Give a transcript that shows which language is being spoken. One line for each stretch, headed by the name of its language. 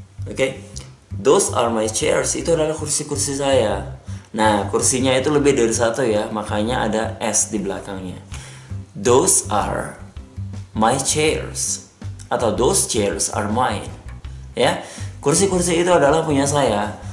Indonesian: Oke,
English: those are my chairs,
Indonesian: itu adalah kursi-kursi saya. Nah, kursinya itu lebih dari satu ya, makanya ada s di belakangnya.
English: Those are my chairs, atau those chairs are mine.
Indonesian: Ya, kursi-kursi itu adalah punya saya.